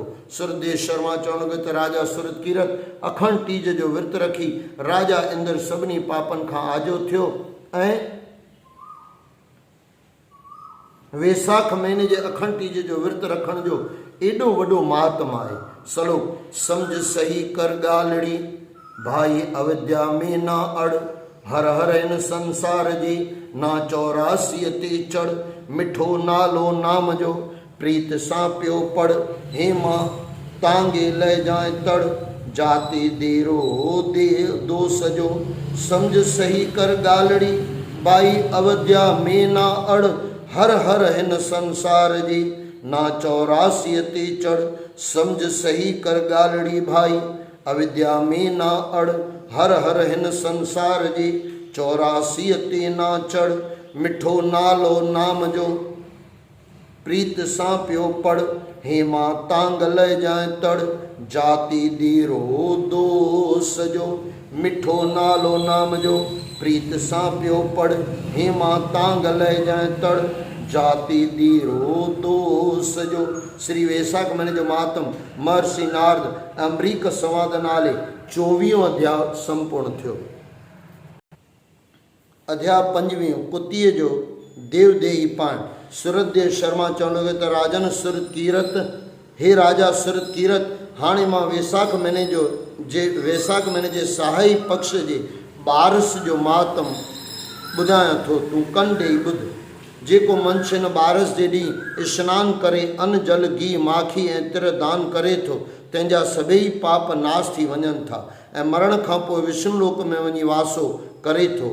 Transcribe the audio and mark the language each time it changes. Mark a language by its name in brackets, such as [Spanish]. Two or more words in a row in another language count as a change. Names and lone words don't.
[Sindhi] सुरदेव शर्मा चवणु लॻो त राजा सुरकीरत अखंड टीज जो विर्त रखी राजा इंद्र सभिनी पापनि खां आजो थियो ऐं वेसाख महीने जे अखंड टीज जो विर्त रखण जो एॾो वॾो महात्म आहे। सलोक, सम्झ सही कर ॻाल्हिड़ी, भाई अविद्या में ना अड़, हर हर हिन संसार जी, ना 84 ते चढ़, मिठो नालो नाम जो, प्रीत सां पियो पढ़, हे मां तांगे ले जाए तड़, जाते देरो दे दोष जो, समझ सही कर ॻाल्हिड़ी, भाई अविद्या में ना अड़, हर हर हिन संसार जी, ना 84 ते चढ़, समझ सही कर ॻाल्हिड़ी, भाई अविद्या में ना अड़, हर हर हिन संसार जी, 84 ते ना चढ़, मिठो नालो नाम जो, प्रीत सां पियो पढ़, हे मां तांग ले जाए तड़, जाति दीरो दोष जो, मिठो नालो नाम जो, प्रीत सां पियो पढ़, हे मां तांग ले जाए तड़, जाति दीरो दोष जो। श्री वेसाख महीने जो महात्म महर्षि नारद अम्बरीक संवाद नाले 24 अध्याय संपूर्ण थियो। अध्याय 5 कुतीअ जो देवदेही पाण। सुरदेव शर्मा चवणु लॻो त राजन सुरकीरत, हे राजा सुरकीरत, हाणे मां वेसाख महीने जे साहाई पक्ष जे बारिश जो महात्म ॿुधायां थो तूं कन ॾेई ॿुध। जेको मनुष्य हिन ॿारस जे ॾींहुं सनानु करे अन्न जल घी माखी ऐं तिर दान करे थो तंहिंजा सभई पाप नाश थी वञनि था ऐं मरण खां पोइ विष्णु लोक में वञी वासो करे थो।